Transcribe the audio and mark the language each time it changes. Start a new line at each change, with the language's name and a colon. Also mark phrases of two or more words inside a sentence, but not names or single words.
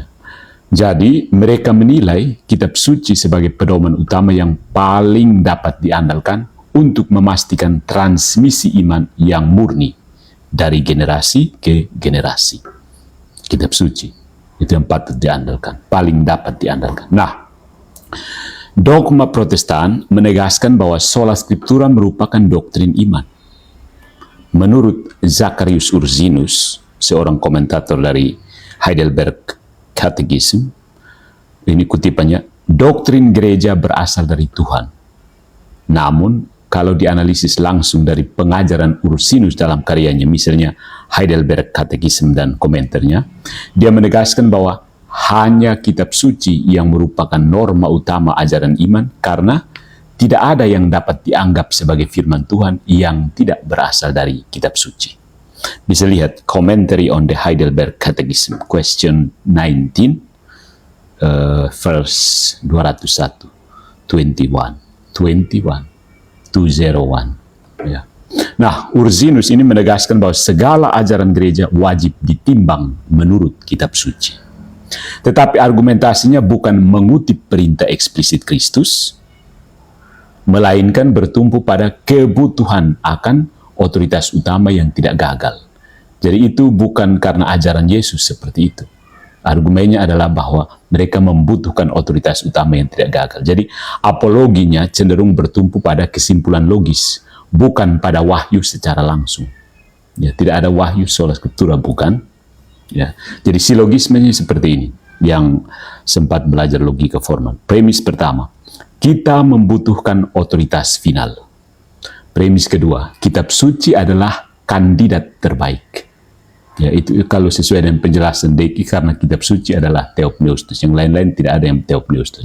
Indonesian: Jadi, mereka menilai kitab suci sebagai pedoman utama yang paling dapat diandalkan untuk memastikan transmisi iman yang murni dari generasi ke generasi. Kitab suci, itu yang patut diandalkan, paling dapat diandalkan. Nah, dogma Protestan menegaskan bahwa
Latin: sola scriptura
Indonesian: merupakan doktrin iman. Menurut Zacharias Ursinus, seorang komentator dari Heidelberg Catechism, ini kutipannya, doktrin gereja berasal dari Tuhan. Namun, kalau dianalisis langsung dari pengajaran Ursinus dalam karyanya, misalnya Heidelberg Catechism dan komentarnya, dia menegaskan bahwa hanya kitab suci yang merupakan norma utama ajaran iman, karena tidak ada yang dapat dianggap sebagai firman Tuhan yang tidak berasal dari kitab suci. Bisa lihat Commentary on the Heidelberg Catechism, question 19, verse 201, 21, 201. Ya. Nah, Ursinus ini menegaskan bahwa segala ajaran gereja wajib ditimbang menurut kitab suci. Tetapi argumentasinya bukan mengutip perintah eksplisit Kristus, melainkan bertumpu pada kebutuhan akan otoritas utama yang tidak gagal. Jadi itu bukan karena ajaran Yesus seperti itu. Argumennya adalah bahwa mereka membutuhkan otoritas utama yang tidak gagal. Jadi apologinya cenderung bertumpu pada kesimpulan logis, bukan pada wahyu secara langsung. Ya, tidak ada wahyu
Latin: sola scriptura,
Indonesian: bukan. Ya, jadi silogismenya seperti ini, yang sempat belajar logika formal. Premis pertama, kita membutuhkan otoritas final. Premis kedua, kitab suci adalah kandidat terbaik. Ya, itu kalau sesuai dengan penjelasan Deki, karena kitab suci adalah theopneustos, yang lain-lain tidak ada yang theopneustos.